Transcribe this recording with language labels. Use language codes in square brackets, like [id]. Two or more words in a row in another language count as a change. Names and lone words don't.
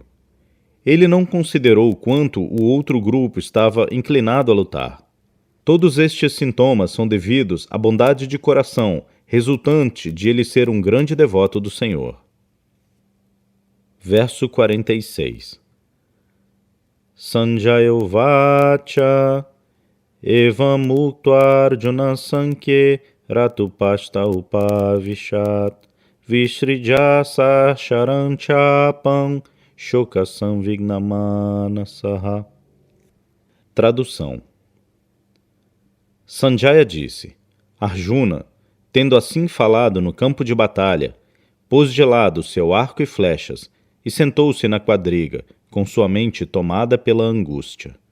[pt] Ele não considerou quanto o outro grupo estava inclinado a lutar. Todos estes sintomas são devidos à bondade de coração, resultante de ele ser um grande devoto do Senhor. Verso 46. [sa] सञ्जय उवाच एवम् मुक्ता अर्जुन सङ्खे रतुपष्ट उपविशत् विश्रिजस शरञ्चापं शोक संविग्नमानसः. [pt] Tradução. Sanjaya disse: Arjuna, tendo assim falado no campo de batalha, pôs de lado seu arco e flechas e sentou-se na quadriga, com sua mente tomada pela angústia.